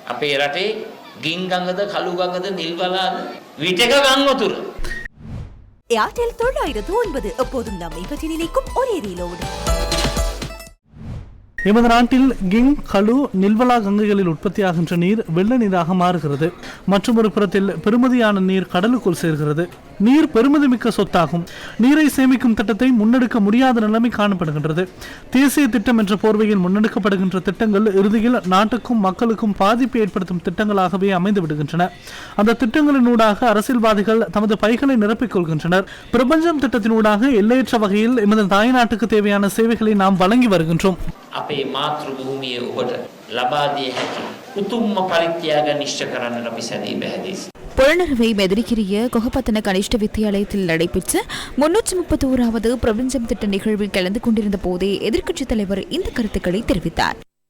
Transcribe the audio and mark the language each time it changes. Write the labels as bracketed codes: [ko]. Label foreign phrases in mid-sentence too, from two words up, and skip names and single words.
[si] අපේ රටේ ගින් ගඟද කළු ගඟද නිල් වලාද විටක ගම් වතුර. [ta] ஏர்டெல் 909 எப்போதும் நம்மை பற்றி நினைக்கும் ஒரே ரீலோடு. எமது நாட்டில் கிங் கலு நில்வலா கங்கைகளில் உற்பத்தியாகின்ற நீர் வெள்ள நீராக மாறுகிறது. மற்றொரு புறத்தில் பெருமதியான நீர் கடலுக்குள் சேர்கிறது. நீர் பெருமதிமிக்க சொத்தாகும். நீரை சேமிக்கும் திட்டத்தை முன்னெடுக்க முடியாத நிலைமை காணப்படுகின்றது. தேசிய திட்டம் என்ற போர்வையில் முன்னெடுக்கப்படுகின்ற திட்டங்கள் இறுதியில் நாட்டுக்கும் மக்களுக்கும் பாதிப்பு ஏற்படுத்தும் திட்டங்களாகவே அமைந்து விடுகின்றன. அந்த திட்டங்களினூடாக அரசியல்வாதிகள் தமது பைகளை நிரப்பிக் கொள்கின்றனர். பிரபஞ்சம் திட்டத்தினூடாக எல்லையற்ற வகையில் எமது தாய்நாட்டுக்கு தேவையான சேவைகளை நாம் வழங்கி வருகின்றோம். [si] අපේ මාතෘ භූමියේ ඔබට ලබා දිය හැකි උතුම්ම පරිත්‍යාග නිශ්චය කරන්නට අපි සැදී බැහැදී. [ta] புலனறுவை மெதிரிக்கிரிய கொகப்பத்தன கனிஷ்ட வித்தியாலயத்தில் நடைபெற்ற 331வது பிரபஞ்சம் திட்ட நிகழ்வில் கலந்து கொண்டிருந்த போதே எதிர்க்கட்சித் தலைவர் இந்த கருத்துக்களை தெரிவித்தார்.